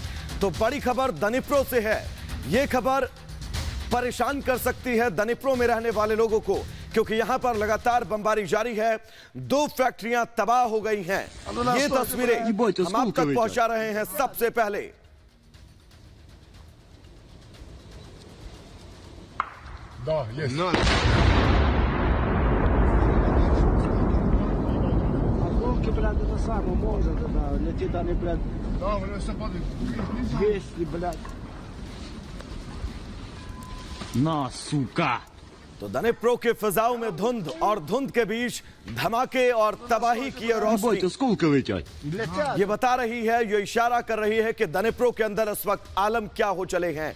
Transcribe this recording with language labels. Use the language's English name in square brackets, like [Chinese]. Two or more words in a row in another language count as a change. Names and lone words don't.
[Hindi] तो बड़ी खबर दनिप्रो से है। यह खबर परेशान कर सकती है दनिप्रो में रहने वाले लोगों को, क्योंकि यहां पर लगातार बमबारी जारी है। 2 फैक्ट्रियां तबाह हो गई हैं। ये तस्वीरें हम आप तक पहुंचा रहे हैं सबसे पहले। [Russian] Да, есть. Волки, блядь, это самое может, да, летит они, блядь, Да, вроде все падает. 200, блядь. ना सूका। [Hindi] तो दनिप्रो के फिजाओं में धुंध और धुंध के बीच धमाके और तबाही की रोशनी ये बता रही है, ये इशारा कर रही है कि दनिप्रो के अंदर इस वक्त आलम क्या हो चले हैं।